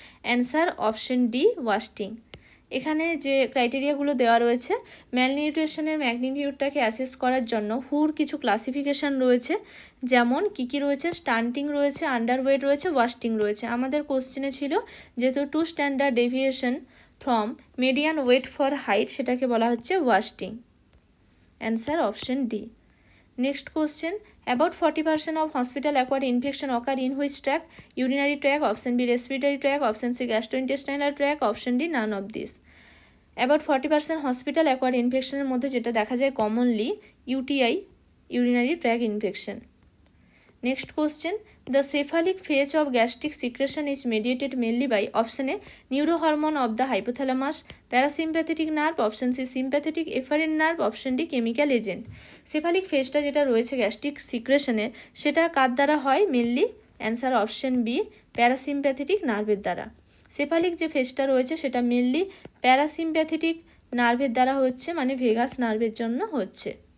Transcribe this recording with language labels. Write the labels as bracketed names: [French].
[Bangla] Answer option D wasting. এখানে যে ক্রাইটেরিয়াগুলো দেওয়া রয়েছে, ম্যালনিউট্রিশনের ম্যাগনিটিউডটাকে অ্যাসেস করার জন্য হুর কিছু ক্লাসিফিকেশান রয়েছে, যেমন কী কী রয়েছে? স্টান্টিং রয়েছে, আন্ডারওয়েট রয়েছে, ওয়াস্টিং রয়েছে। আমাদের কোশ্চেনে ছিল যেহেতু [English] two standard deviation from median weight for height, [Bangla] সেটাকে বলা হচ্ছে wasting. Answer option D. Next question, [English] About 40% of hospital acquired infection occur in which tract? Urinary tract, option B respiratory tract, option C gastrointestinal tract, option D none of this. About 40% hospital acquired [Bangla] ইনফেকশনের মধ্যে যেটা দেখা যায় commonly UTI, urinary tract infection. [English] Next question, the cephalic phase of gastric secretion is mediated mainly by option A neurohormone of the hypothalamus, parasympathetic nerve, option C sympathetic efferent nerve, option D chemical agent. [Bangla] cephalic phase যেটা রয়েছে gastric সিক্রেশনের সেটা কার দ্বারা হয়? Mainly answer option B parasympathetic নার্ভের দ্বারা। Cephalic যে ফেজটা রয়েছে সেটা মেনলি প্যারাসিম্প্যাথেটিক নার্ভের দ্বারা হচ্ছে, মানে ভেগাস নার্ভের জন্য হচ্ছে।